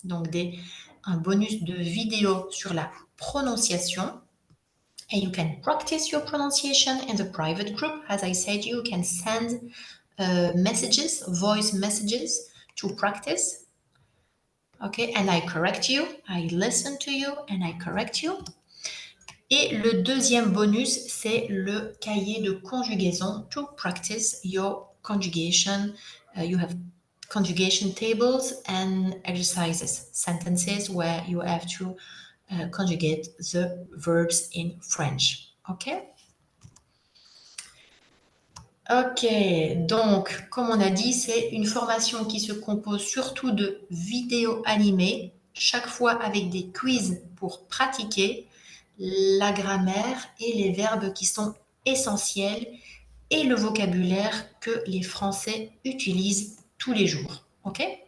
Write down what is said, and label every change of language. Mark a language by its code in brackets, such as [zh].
[fr] Donc, un bonus de vidéo sur la prononciation. [en] And you can practice your pronunciation in the private group. As I said, you can send messages, voice messages to practice. Okay, and I correct you, I listen to you, and I correct you. [fr] Et le deuxième bonus, c'est le cahier de conjugaison [en] to practice your conjugation. You have conjugation tables and exercises, sentences where you have to conjugate the verbs in French. Okay? [fr] Ok, donc, comme on a dit, c'est une formation qui se compose surtout de vidéos animées, chaque fois avec des quiz pour pratiquer la grammaire et les verbes qui sont essentiels et le vocabulaire que les Français utilisent tous les jours. Ok?